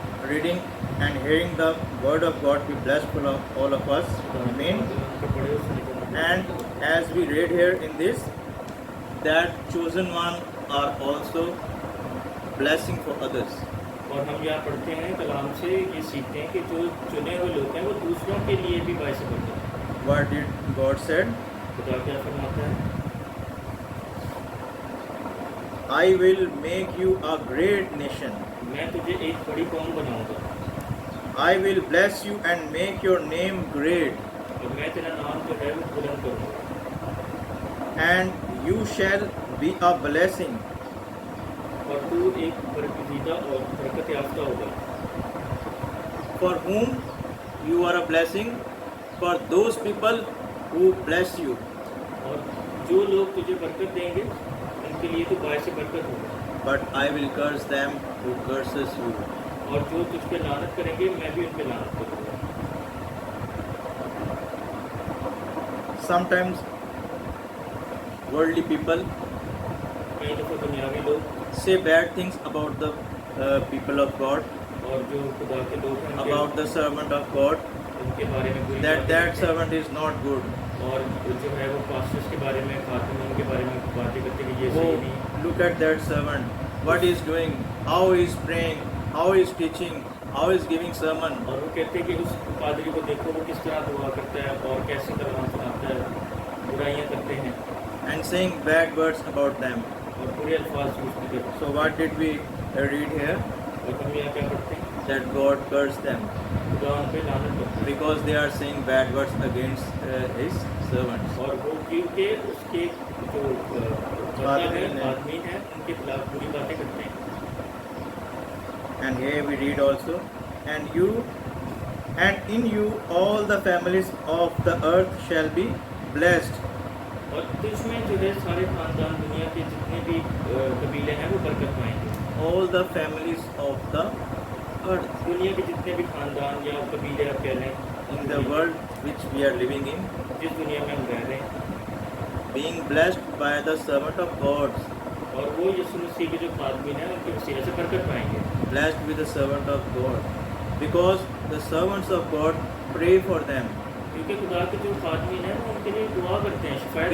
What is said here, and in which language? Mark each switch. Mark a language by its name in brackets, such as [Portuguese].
[English] Reading and hearing the word of God be blessed for all of us. Amen. And as we read here in this, that chosen one are also blessing for others. [Hindi] और हम यहाँ पढ़ते हैं कलाम से ये सीखते हैं कि जो चुने हुए लोग हैं वो दूसरों के लिए भी बायस बनते हैं। [English] What did God said? [Hindi] खुदा क्या फरमाता है? [English] I will make you a great nation. [Hindi] मैं तुझे एक बड़ी कौम बनाऊंगा [English] I will bless you and make your name great, [Hindi] और मैं तेरा नाम जो है वो बुलंद करूंगा, [English] and you shall be a blessing. [Hindi] और तू एक बरकतीदा और बरकत याफ्ता होगा। [English] For whom you are a blessing? For those people who bless you. [Hindi] और जो लोग तुझे बरकत देंगे उनके लिए तो बायस बरकत होगा, [English] But I will curse them who curses you. [Hindi] और जो तुझ पे लानत करेंगे मैं भी उन पे लानत करूंगा। [English] sometimes worldly people [Hindi] कई दफ़ा दुनियावी लोग [English] say bad things about the people of God, [Hindi] और जो खुदा के लोग हैं उनके [English] about the servant of God, [Hindi] उनके बारे में बुरी [English] that [Hindi] बातें [English] that [Hindi] करते हैं। [English] servant is not good. [Hindi] और जो है वो पास्टर्स के बारे में खातून के बारे में बातें करते हैं कि ये सही नहीं। [English] Oh, look at that servant, what he is doing, how he is praying, how he is teaching, how he is giving sermon. [Hindi] और वो कहते हैं कि उस पादरी को देखो वो किस तरह दुआ करता है और कैसे कलाम सुनाता है, बुराइयां करते हैं [English] And saying bad words about them. [Hindi] और बुरे अल्फाज यूज भी करते हैं। [English] So what did we read here? [Hindi] और हम यहाँ क्या पढ़ते हैं? [English] That God cursed them [Hindi] खुदा उन पे लानत करता है [English] because they are saying bad words against his servants. [Hindi] और वो क्योंकि उसके जो बंदा है आदमी है उनके खिलाफ बुरी बातें करते हैं। [English] And here we read also, and in you all the families of the earth shall be blessed. [Hindi] और इसमें जो है सारे खानदान दुनिया के जितने भी कबीले हैं वो बरकत पाएंगे। [English] All the families of the earth [Hindi] दुनिया के जितने भी खानदान या कबीले आप कह लें [English] in the world which we are living in, [Hindi] जिस दुनिया में हम रह रहे हैं, [English] being blessed by the servant of God, [Hindi] और वो यीशु मसीह के जो खादमीन हैं उनके वसीले से बरकत पाएंगे। [English] blessed with the servant of God, because the servants of God pray for them, [Hindi] क्योंकि खुदा के जो खादमीन हैं वो उनके लिए दुआ करते हैं, शिफायत